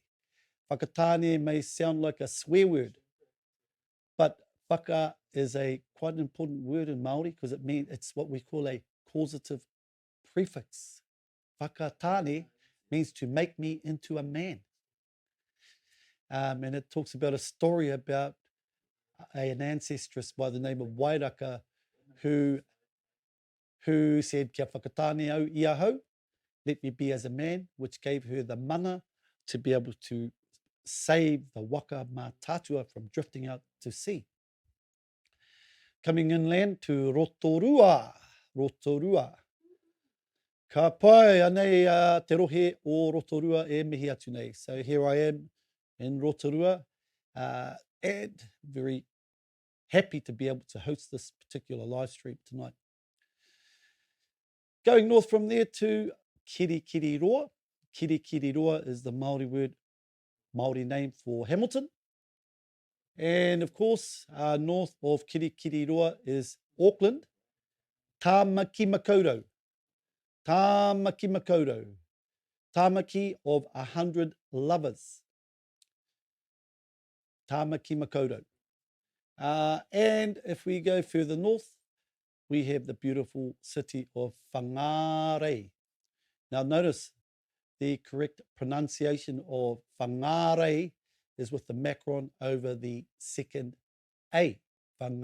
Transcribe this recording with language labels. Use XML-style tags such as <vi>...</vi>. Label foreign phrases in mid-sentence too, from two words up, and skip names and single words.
<en>Fakatane may sound like a swear word, but whaka is a quite an important word in Māori because it's what we call a causative prefix. Fakatane means to make me into a man. And it talks about a story about an ancestress by the name of Wairaka who said,</en> <mi>kia whakatane au ia hau,</mi> <en>let me be as a man, which gave her the mana to be able to save the</en> <mi>waka mā tātua</mi> <en>from drifting out to sea. Coming inland to Rotorua. Rotorua.</en> <mi>Ka pai anei te rohe o Rotorua e mihi atu nei.</mi> <en>So here I am in Rotorua, and very happy to be able to host this particular live stream tonight. Going north from there to Kirikiri Roa. Kirikiri Roa is the Māori name for Hamilton. And of course, north of Kirikiri Roa is Auckland, Tāmaki Makaurau. Tāmaki Makaurau. Tāmaki of 100 lovers. Tāmaki Makaurau. And if we go further north, we have the beautiful city of Whangarei. Now notice the correct pronunciation of Whangarei is with the macron over the second A, Whangarei.</en>